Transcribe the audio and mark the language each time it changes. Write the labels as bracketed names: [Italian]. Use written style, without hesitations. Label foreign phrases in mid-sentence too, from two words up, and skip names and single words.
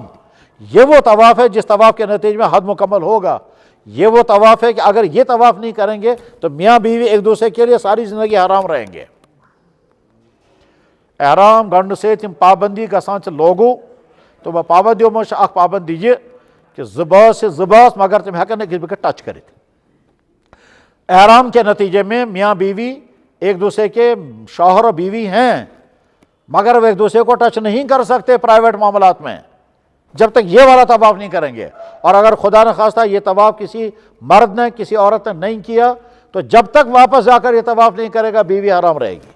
[Urdu] یہ وہ طواف ہے جس طواف کے نتیجے میں حد مکمل ہوگا. یہ وہ طواف ہے کہ اگر یہ طواف نہیں کریں گے تو میاں بیوی ایک دوسرے کے لیے ساری زندگی حرام رہیں گے. [Kashmiri] احرام گنڈ سے تم پابندی گژھان لوگو [Urdu] تو وہ پابندیوں میں [Kashmiri] اخ پابندی یہ کہ زباس مگر تم ہیکن [Urdu] ایک دوسرے [Kashmiri] ٹچ کرت. [Urdu] احرام کے نتیجے میں میاں بیوی ایک دوسرے کے شوہر و بیوی ہیں مگر وہ ایک دوسرے کو ٹچ نہیں کر سکتے پرائیویٹ معاملات میں جب تک یہ والا طواف نہیں کریں گے. اور اگر خدا نخواستہ یہ طواف کسی مرد نے کسی عورت نے نہیں کیا تو جب تک واپس جا کر یہ طواف نہیں کرے گا بیوی حرام رہے گی.